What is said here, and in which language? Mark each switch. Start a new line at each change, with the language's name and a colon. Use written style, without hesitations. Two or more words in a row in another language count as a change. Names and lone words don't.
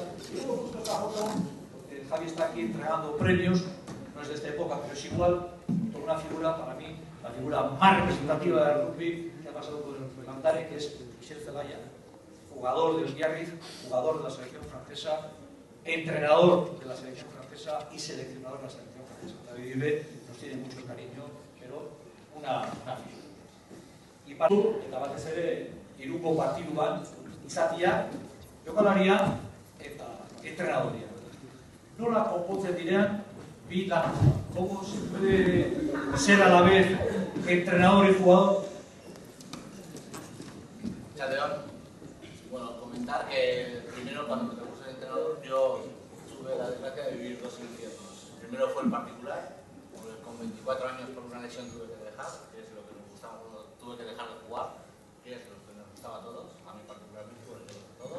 Spanish: Y hemos puesto esta foto porque Javi está aquí entregando premios, no es de esta época, pero es igual, por una figura, para mí, la figura más representativa del rugby que ha pasado por el Cantare, que es Michel Zelaya, jugador del Biarritz, jugador de la selección francesa, entrenador de la selección francesa y seleccionador de la selección francesa. David Vive nos tiene mucho cariño, pero una figura.
Basque: Y para eta batez ere hiruko partidu bat izatia jokalaria eta entrenadoria. Nola konpontzen direan bi lan?
Spanish: ¿Cómo se puede ser a la vez entrenador y jugador? Chateón. Bueno, comentar que primero cuando me tocó ser entrenador yo tuve la desgracia de vivir dos infiernos. Primero fue el particular, con 24 años por una lesión tuve que dejar, que es lo que nos gustaba, tuve que dejar de jugar, que es lo que nos gustaba a todos, a mí particularmente, a todos.